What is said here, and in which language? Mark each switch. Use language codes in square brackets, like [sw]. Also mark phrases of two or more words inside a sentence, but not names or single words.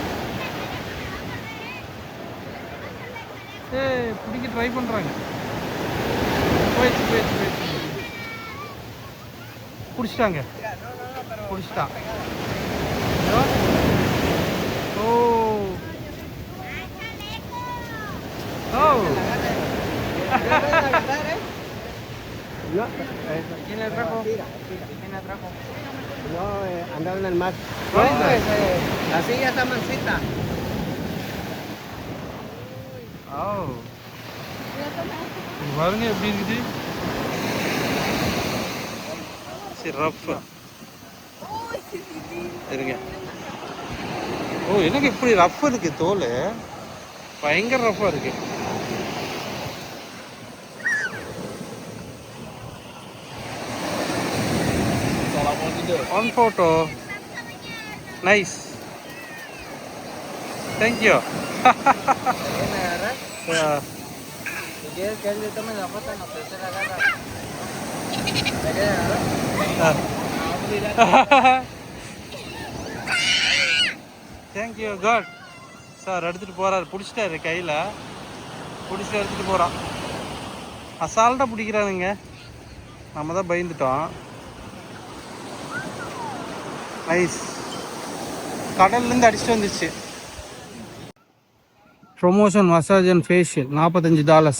[ta] பிடிக்க ட்ரை பண்ணுறாங்க. போயிடுச்சு. பிடிச்சிட்டான். [es] ஓ ஓ ¿Quién le trajo? No, andaba en el mar. La silla está mansita. [ta] Oh. பாருங்க எப்படி இருக்குது. சரி ரஃப் இருங்க. ஓ எனக்கு இப்படி ரஃப் இருக்கு. தோல் பயங்கர ரஃபா இருக்கு. [en] One photo. Nice. Thank you. Yeah. [es] Si quieres que él le tome la foto, no te la agarra. [en] Thank you, God. [ta] சார் எடுத்துகிட்டு போகிறாரு. பிடிச்சிட்டாரு கையில். பிடிச்சிட்டு எடுத்துகிட்டு போகிறான். அசால்ட்டாக பிடிக்கிறானுங்க. நம்ம தான் பயந்துட்டோம். நைஸ். கடல்லேருந்து அடிச்சுட்டு வந்துச்சு. [en] Promotion massage and facial $45.